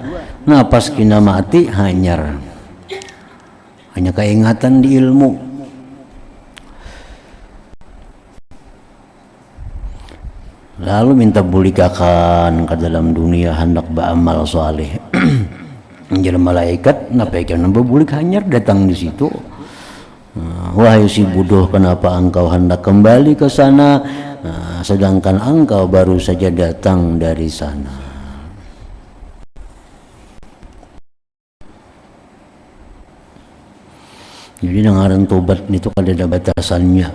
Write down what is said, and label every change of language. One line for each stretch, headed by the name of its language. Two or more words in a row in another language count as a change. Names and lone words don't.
Banjar: Nah pas kena mati hanya keingatan di ilmu. Lalu minta bulikakan ke dalam dunia hendak beramal soleh. Jadi malaikat napaikan nambah bulik hanyar datang di situ.
Indonesian: Wahai si bodoh, kenapa engkau hendak kembali ke sana, sedangkan engkau baru saja datang dari sana.
Banjar: Jadi dengaran tobat itu kada ada batasannya.